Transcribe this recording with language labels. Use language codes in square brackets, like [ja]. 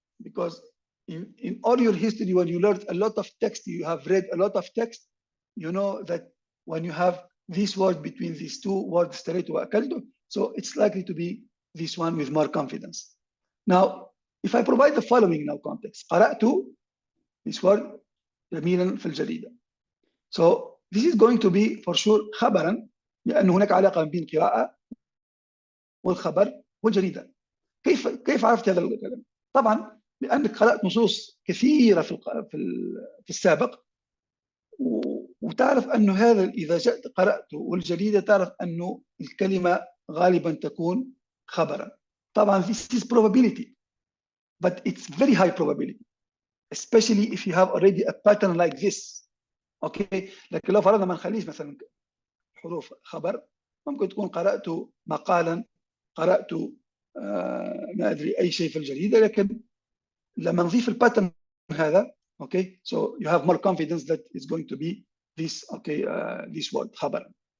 [en] Because in all your history, when you learned a lot of text, you have read a lot of text, you know that when you have this word between these two words, [ar] اشتريت وأكلت, [en] so it's likely to be this one with more confidence. Now, if I provide the following now context, قرأت, this word, [ar] جميلا في الجريدة. [en] So this is going to be for sure [ar] خبرا, لأن هناك علاقة بين القراءة والخبر والجريدة. كيف عرفت هذا الكلام؟ طبعا لأنك قرأت نصوص كثيرة في السابق، وتعرف أنه هذا إذا جاءت قرأته والجريدة تعرف أنه الكلمة غالبا تكون خبرا. [en] طبعا this is probability, but it's very high probability, especially if you have already a pattern like this. [ar] Okay, لكن لو فرضنا ما نخليش مثلا حروف خبر، ممكن تكون قرأت مقالا، قرأت ما أدري أي شيء في الجريدة، لكن لما نضيف الباترن هذا، [en] okay, so you have more confidence that it's going to be this, okay, this word [ar] خبرا.